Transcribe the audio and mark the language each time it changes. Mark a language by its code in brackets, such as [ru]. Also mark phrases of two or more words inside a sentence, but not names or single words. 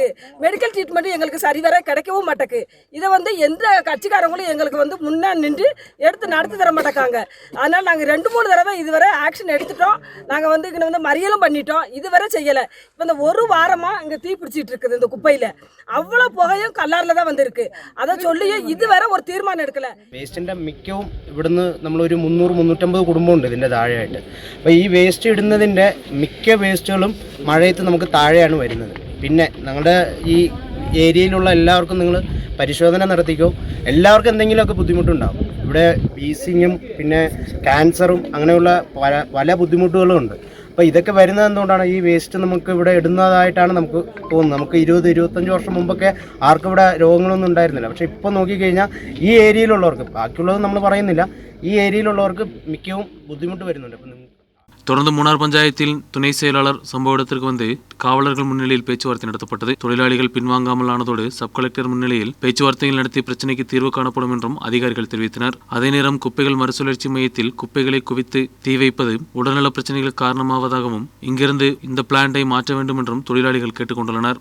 [en] medical treatment [ta] எங்களுக்கு சரிவர கிடைக்கவும் மாட்டேக்கு. இதை வந்து எந்த கட்சிக்காரங்களும் எங்களுக்கு வந்து முன்னே நின்று எடுத்து நடத்தி தர மாட்டேக்காங்க. அதனால நாங்கள் 2-3 தடவை இதுவரை ஆக்ஷன் எடுத்துட்டோம். நாங்கள் வந்து இங்கே வந்து மறியலும் பண்ணிட்டோம், இதுவரை செய்யலை. இப்போ இந்த ஒரு வாரமாக இங்கே தீ பிடிச்சிட்டு இருக்குது. இந்த குப்பையில் அவ்வளோ புகையும் കല്ലാറിൽ தான் വന്നിருக்கு. அதை சொல்லி ഇതുവരെ ഒരു തീരുമാനം എടുക്കല. [ml] വേസ്റ്റിൻ്റെ മിക്കവും ഇവിടുന്ന് നമ്മളൊരു 300-350 കുടുംബമുണ്ട് ഇതിൻ്റെ താഴെയായിട്ട്. അപ്പോൾ ഈ വേസ്റ്റ് ഇടുന്നതിൻ്റെ മിക്ക വേസ്റ്റുകളും മഴയത്ത് നമുക്ക് താഴെയാണ് വരുന്നത്. പിന്നെ ഞങ്ങളുടെ ഈ ഏരിയയിലുള്ള എല്ലാവർക്കും നിങ്ങൾ പരിശോധന നടത്തിക്കോ, എല്ലാവർക്കും എന്തെങ്കിലുമൊക്കെ ബുദ്ധിമുട്ടുണ്ടാകും. ഇവിടെ വീസിങ്ങും പിന്നെ ക്യാൻസറും അങ്ങനെയുള്ള പല ബുദ്ധിമുട്ടുകളും ഉണ്ട്. അപ്പോൾ ഇതൊക്കെ വരുന്നത് എന്തുകൊണ്ടാണ്? ഈ വേസ്റ്റ് നമുക്ക് ഇവിടെ ഇടുന്നതായിട്ടാണ് നമുക്ക് തോന്നുന്നത്. നമുക്ക് 20-25 വർഷം മുമ്പൊക്കെ ആർക്കും ഇവിടെ രോഗങ്ങളൊന്നും ഉണ്ടായിരുന്നില്ല. പക്ഷേ ഇപ്പോൾ നോക്കിക്കഴിഞ്ഞാൽ ഈ ഏരിയയിലുള്ളവർക്ക്, ബാക്കിയുള്ളത് നമ്മൾ പറയുന്നില്ല, ഈ ഏരിയയിലുള്ളവർക്ക് മിക്കവും ബുദ്ധിമുട്ട് വരുന്നുണ്ട്. അപ്പം [ta] தொடர்ந்து மூணார் பஞ்சாயத்தில் துணை செயலாளர் சம்பவ இடத்திற்கு வந்து காவலர்கள் முன்னிலையில் பேச்சுவார்த்தை நடத்தப்பட்டது. தொழிலாளிகள் பின்வாங்காமல் ஆனதோடு சப் கலெக்டர் முன்னிலையில் பேச்சுவார்த்தைகள் நடத்தி பிரச்சினைக்கு தீர்வு காணப்படும் என்றும் அதிகாரிகள் தெரிவித்தனர். அதே நேரம் குப்பைகள் மறுசுழற்சி மையத்தில் குப்பைகளை குவித்து தீ வைப்பது உடல்நல பிரச்சனைகளுக்கு காரணமாவதாகவும் இங்கிருந்து இந்த பிளான்ட்டை மாற்ற வேண்டும் என்றும் தொழிலாளிகள் கேட்டுக்கொண்டுள்ளனர்.